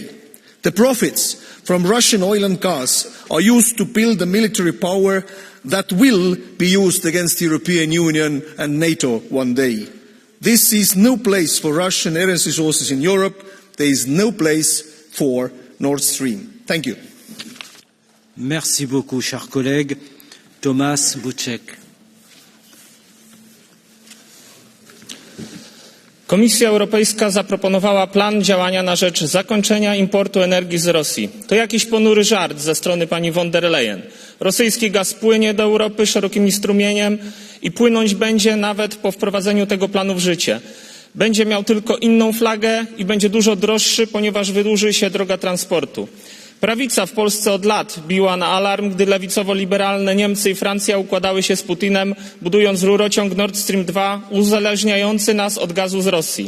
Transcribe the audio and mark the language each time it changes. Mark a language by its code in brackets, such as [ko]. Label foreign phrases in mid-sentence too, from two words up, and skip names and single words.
[en] The profits from Russian oil and gas are used to build a military power that will be used against the European Union and NATO one day. This is no place for Russian energy resources in Europe. There is no place for Nord Stream. Thank you. [fr] Merci beaucoup, chers collègues. Tomasz Buczek. [pl] Komisja Europejska zaproponowała plan działania na rzecz zakończenia importu energii z Rosji. To jakiś ponury żart ze strony pani von der Leyen. Rosyjski gaz płynie do Europy szerokim strumieniem i płynąć będzie nawet po wprowadzeniu tego planu w życie. Będzie miał tylko inną flagę i będzie dużo droższy, ponieważ wydłuży się droga transportu. Prawica w Polsce od lat biła na alarm, gdy lewicowo-liberalne Niemcy i Francja układały się z Putinem, budując rurociąg Nord Stream 2 uzależniający nas od gazu z Rosji.